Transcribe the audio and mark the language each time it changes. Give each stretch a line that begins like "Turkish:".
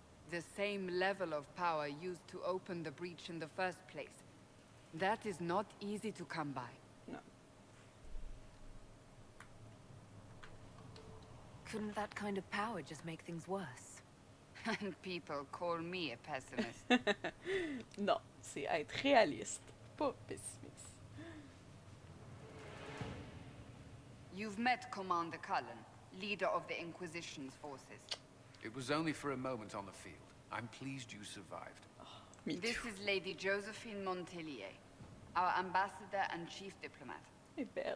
English: The same level of power used to open the breach in the first place. That is not easy to come by. No. Couldn't that kind of power just make things worse? And people call me a pessimist.
French: Non, c'est être réaliste, pas pessimiste.
English: You've met Commander Cullen, leader of the Inquisition's forces. It was only for a moment on the field. I'm pleased you survived. Me This too. is Lady Josephine Montelier, our ambassador and chief diplomat.
French: C'est belle.